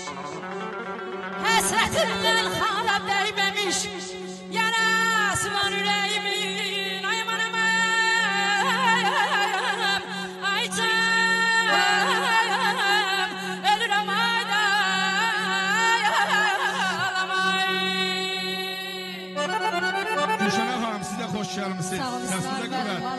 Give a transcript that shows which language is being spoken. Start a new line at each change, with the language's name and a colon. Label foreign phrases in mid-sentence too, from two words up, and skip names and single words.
Turkish: hasretimden hala değmemiş, yarası var yüreğimin.
Azerbaijani: Ay aman aman, ay canım, ölürüm ağlamay. Gülşenə xanım, siz də xoş gəlmisiniz. Sağ olun, Səsinize sağ olun, qüvvət. var olun.